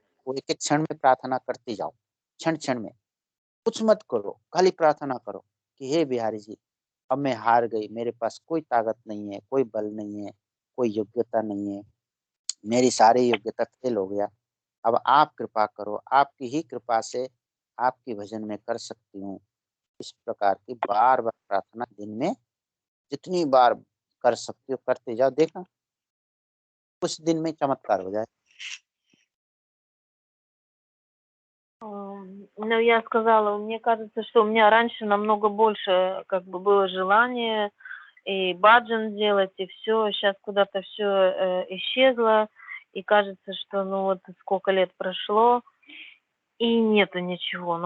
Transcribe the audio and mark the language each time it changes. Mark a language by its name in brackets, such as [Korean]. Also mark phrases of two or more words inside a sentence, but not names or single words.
[Hindi] वो एक एक क्षण में प्रार्थना करती जाओ, क्षण क्षण में, कुछ मत करो, खाली प्रार्थना करो कि हे बिहारी जी, अब मैं हार गई, मेरे पास कोई ताकत नहीं है, कोई बल नहीं है, कोई योग्यता नहीं है, मेरी सारी योग्यता फेल हो गया, अब आप कृपा करो, आपकी ही कृपा से आपकी भजन में कर सकती हूँ। इस प्रकार की बार बार प्रार्थना दिन में जितनी बार कर सकती हो करते जाओ, देखना कुछ दिन में चमत्कार हो जाए। [Russian] Ну, я сказала, мне кажется, что у меня раньше намного больше как бы было желание и баджан делать, и все. Сейчас куда-то все исчезло, и кажется, что ну вот сколько лет прошло, и нету ничего.